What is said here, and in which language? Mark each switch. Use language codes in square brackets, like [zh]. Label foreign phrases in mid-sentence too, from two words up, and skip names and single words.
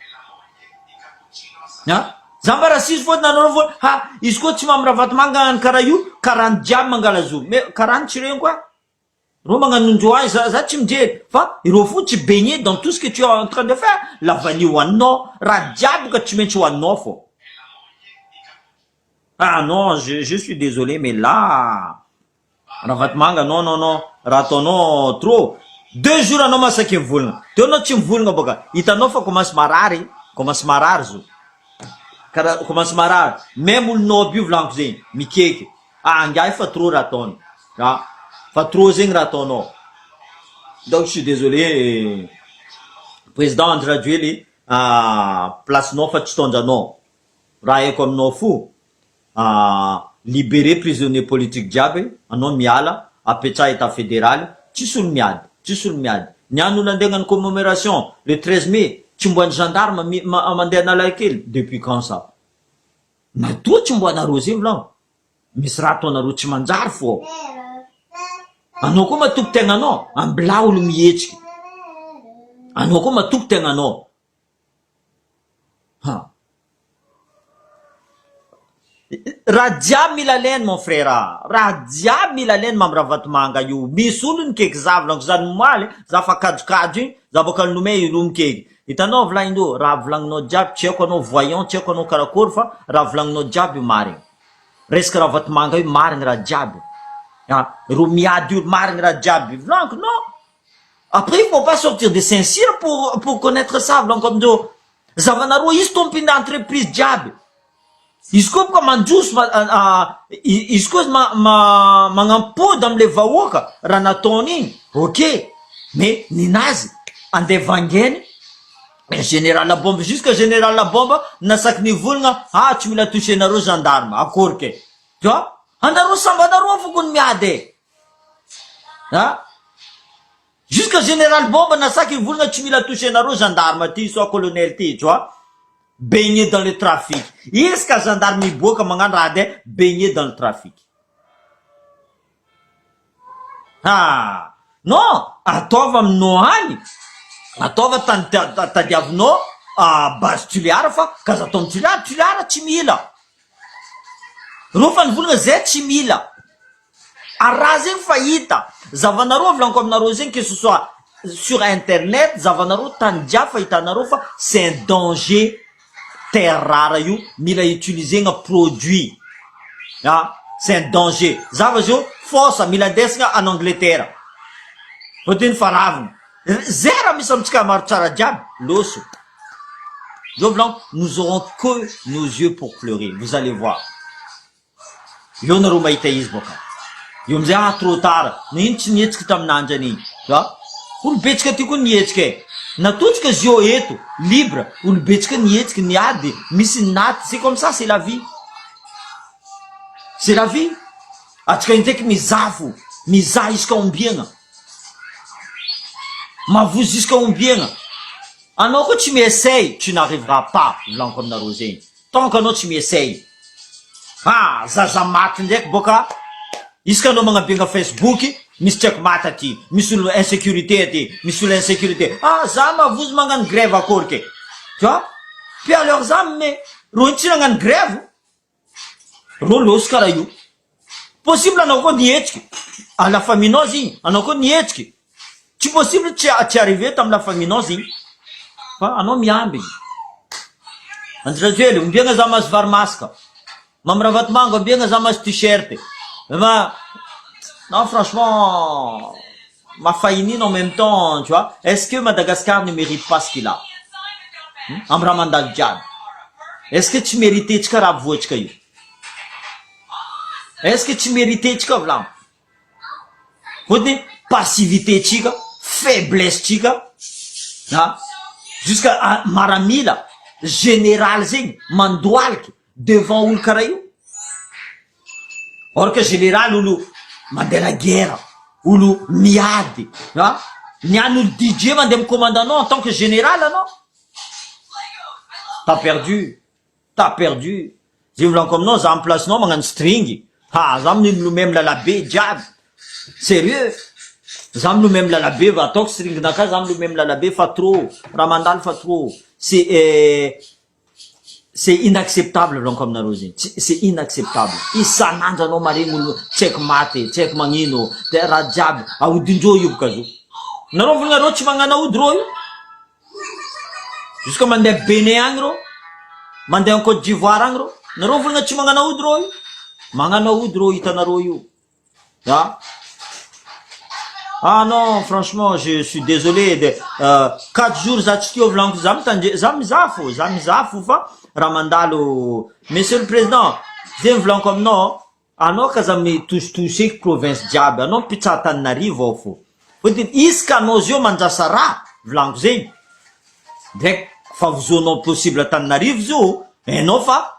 [mg] za mba raha sisy fotiny anareo vo izy koa tsy mamravaty manga karaha io karany jiaby mangalazo mais karany tsy regny koa ro magnanondro azy za tsy mijery fa ireo fo tsy [fr] baigné dans tout ce que tu es en train de faire la vanille [mg] hoaninao raha jiaby ka tsy maintsy hoaninao fo [fr] non je suis désolé mais là [mg] ravaty manga non raha ataonao [fr] trop 2 jours [mg] anao masaky mivolagna teo anao tsy mivolagna boka hitanao fa commence marary zo karaha commence marary même olonao aby io volaniko zegny mikeky angahy fa trop raha ataony fa trop zegny raha ataonao [fr] donc je suis désolé [mg] président Andry Rajoely placenao fa tsy tondranao raha haiko aminao fo [fr] libérer prisonnier [mg] politique jiaby anao miala apetra [fr] état fédéral [mg] tsisy olo miady niany olo andeha hagnano [fr] commémoration le 13 mai [mg] tsy mboany gendarme mandeha nalakely [fr] depuis quand ça [mg] natoa tsy mboanareo zegny volagno misy raha ataonareo tsy manjary fo anao koa matoky tegnanao ambila olo mihetsiky anao koa matoky tegnanao raha jiaby mila lainy [fr] mon frère [mg] raha jiaby mila lainy mamravaty manga io misy olo nikeky za volaniko za nomaly za fa kadrokadro igny za boka nomay iro mikeky hitanao volagninao raha volagninao jiaby tsy haiko anao voyant tsy haiko anao karakory fa raha volagninao jiaby io marigny resaka ravaty manga io marigny raha jiaby ro miady io marigny raha jiaby volaniko [fr] non après il faut pas sortir de Saint-Cyr pour connaître ça [mg] volaniko amindreo zavanareo izy tompiny entreprise jiaby izy koa boka mandroso izy koa magnampody amle vahoaka raha nataony igny [fr] ok mais [mg] ninazy andeha vangeny [fr] général la bombe jusqu'à général la bombe [mg] nasaky nivolagna tsy mila touchenareo gendarme akory ke [fr] tu vois [mg] anareo sambanareo foko ny miady [fr] jusqu'à général bombe [mg] nasaky nivolagna tsy mila touchenareo gendarme ty [fr] soit colonel [mg] ty [fr] tu vois baigné dans le trafic [mg] izy ka gendarme miboaka magnano raha [fr] de baigné dans le trafic non [mg] ataova aminao any ataova tadiavinao base tuliara fa kaza atao tuliara tsy mila rofa nivolagna zay tsy mila araha zegny fa hita zavanareo volaniko aminareo zegny [fr] que ce soit sur internet [mg] zavanareo tany dia fa hitanareo fa [fr] c'est un danger terre rare [mg] io mila utilisegna [fr] produit c'est un danger [mg] zava zio fosa mila ndesagna [fr] en Angleterre [mg] fotiny faravina zay raha misy amitsika maro tsara jiaby loso zo volaniko [fr] nous aurons que nos yeux pour pleurer vous allez voir [mg] io nareo mahita izy boka io amizay trop tard nino tsy nihetsiky taminandry aniny olobetsika ty koa nihetsiky natotsika izy io eto libre olobetsika nihetsiky niady misy naty [fr] c'est comme ça c'est la vie [mg] atsika indraiky mizafo mizaha isika ombiagna mavozo jusqu'à ombiagna anao koa tsy miessaye [fr] tu n'arriveras pas [mg] volaniko aminareo zegny [fr] tant que [mg] anao tsy miessaye zaza maty ndraiky boka isika anao magnabiagna Facebook misy tsaiko maty aty misy olo insécurité aty misy olo insécurité za mavozo magnano grève akory ke [fr] tu vois puis alors [mg] za me ro tsy nagnano grève ro loso karaha io possible anao koa nihetsiky [fr] la famille-nao [mg] zigny anao koa nihetsiky tsy possible tsy arrivé tamy [fr] la famille-nao [mg] zigny fa anao miambigny anjirajoely ombiagna za mahazo varimasaka mamiravatomanga ombiagna za mahazo t-shirt [fr] non franchement mafahinina en même temps tu vois est-ce que Madagascar ne mérite pas ce qu'il a [mg] amy raha mandalo jiaby [fr] est-ce que tsy mérité [mg] tsika raha voatsika io [fr] est-ce que [mg] tsy mérité tsika volagno fotony passivité tsika faiblesse tsika jusqu'à maramila général zegny mandoaliky devant olo karaha io [fr] or que général [mg] olo mandeha [fr] la guerre [mg] olo miady niany olo DJ mandeha amy commandanao [fr] en tant que général [mg] anao [fr] t'as perdu [mg] zay volaniko aminao za amy placenao magnano string za milomay amy lalabe jiaby sérieux za milomay amy lalabe va ataoko stringnaka za milomay amy lalabe fa trop raha mandalo fa trop [fr] c'est inacceptable [mg] volaniko aminareo zegny [fr] c'est inacceptable [mg] isanandro anao maregny olo tsy haiko maty tsy haiko magnino de raha jiaby aodindreo io boka zo nareo volanareo tsy magnano aody ro io jusqu'à mandeha Bénin agny ro mandeha [fr] en Côte d'Ivoire [mg] agny ro nareo volagna tsy magnano aody ro io magnano aody ro hitanareo io [fr] non franchement je suis désolé de 4 jours [mg] za tsy teo volaniko za mizafo fa raha mandalo [fr] monsieur le président [mg] zegny volaniko aminao anao kaza mitositoseky province jiaby anao mpitsaha Tananarivo ao fo fotiny isaka anao zio manjasa raha volaniko zegny direct fa vozoanao possible Tananarivo zio enao fa